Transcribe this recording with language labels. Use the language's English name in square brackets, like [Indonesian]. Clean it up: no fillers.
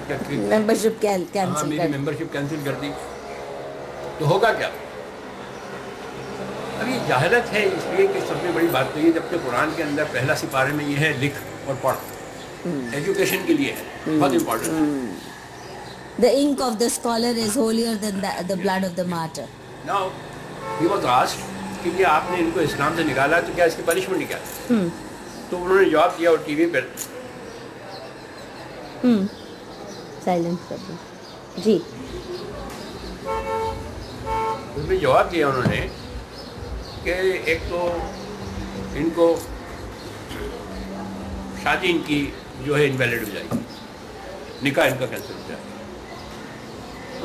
[Urdu] Membership cancel میری membership cancel کر دی, تو ہوگا کیا؟ اب یہ جہالت ہے, اس لیے کہ سب سے بڑی بات تو یہ, جب کہ قرآن کے اندر پہلا سپارے میں یہ ہے لکھ اور پڑھ, ایجوکیشن کے لیے ہے, بہت important. [English] The ink of the scholar is holier than the blood of the martyr. Now, he was asked [Urdu] کہ یہ آپ نے ان کو اسلام سے نکالا تو کیا اس کی پنشمنٹ کیا ہے؟ تو انہوں نے جواب دیا, اور ٹی وی پہ سائلنٹ کر دیں جی. اس میں جواب دیا انہوں نے کہ ایک تو ان کو شادی ان کی جو ہے انویلڈ ہو جائے گی, نکاح ان کا کینسل ہو جائے گا.